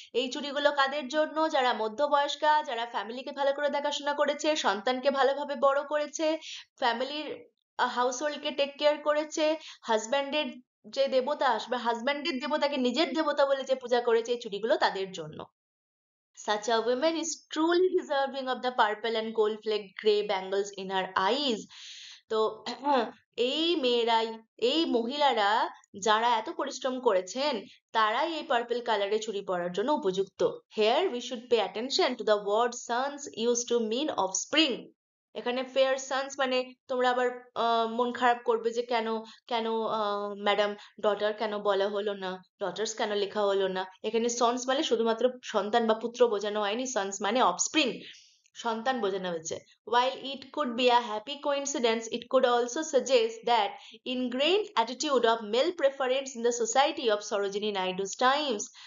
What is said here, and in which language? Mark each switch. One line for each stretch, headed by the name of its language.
Bangla: এই চুড়িগুলো কাদের জন্য, যারা মধ্যবয়স্কা, যারা ফ্যামিলিকে ভালো করে দেখাশোনা করেছে, সন্তানকে ভালোভাবে বড় করেছে, ফ্যামিলির হাউসহোল্ডকে টেক কেয়ার করেছে, হাজব্যান্ডের যে দেবতা, বা হাজব্যান্ডের দেবতাকে নিজের দেবতা বলে যে পূজা করেছে, এই চুড়িগুলো তাদের জন্য।
English: Such a woman is truly deserving of the purple and gold flecked grey bangles in her eyes.
Bangla: তো এই মেয়েরাই, এই মহিলারা যারা এত পরিশ্রম করেছেন, তারাই এই পার্পল কালারের চুড়ি পরার জন্য উপযুক্ত।
English: Here we should pay attention to the word sons used to mean offspring.
Bangla: এখানে fair sons মানে তোমরা আবার মন খারাপ করবে যে কেন, কেন ম্যাডাম ডটার কেন বলা হলো না, ডটার্স কেন লেখা হলো না। এখানে সন্স মানে শুধুমাত্র সন্তান বা পুত্র বোঝানো হয়নি, সন্স মানে অফস্প্রিং, সন্তান বোঝানো হয়েছে।
English: While it could be a happy coincidence, it could also suggest that ingrained attitude of male preference in the society of Sarojini Naidu's times.